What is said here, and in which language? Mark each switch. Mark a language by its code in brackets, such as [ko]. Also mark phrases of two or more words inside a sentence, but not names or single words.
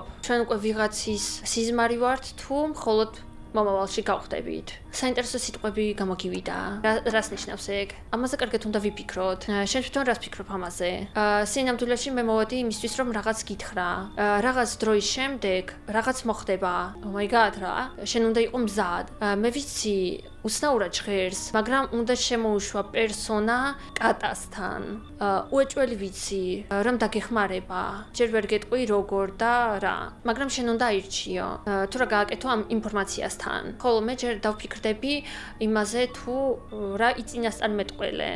[ka] ჩვენ უკვე ვიღაცის სიზმარი ვართ თუ მხოლოდ მომავალში გავხდებით. საინტერესო სიტყვები გამოგივიდა. რას ნიშნავს ეგ? ამაზე კარგად უნდა ვიფიქროთ. შენ თვითონ რას ფიქრობ ამაზე? სინამდვილეში მე მოვედი იმისთვის, რომ რაღაც გითხრა. რაღაც დროის შემდეგ რაღაც მოხდება. [en] Oh my god, [ka] რა? შენ უნდა იყო მზად. მე ვიცი, უცნაურად ჟღერს, მაგრამ უნდა შემოუშვა პერსონა კატასთან. უეჭველი ვიცი, რომ დაგეხმარება. ჯერ ვერ გეტყვი როგორ და რა. მაგრამ შენ უნდა აირჩიო. თუ რა გააკეთო ამ ინფორმაციასთან. ხოლო მე ჯერ დავფიქრდები იმაზე თუ რა იწინასწარმეტყველე.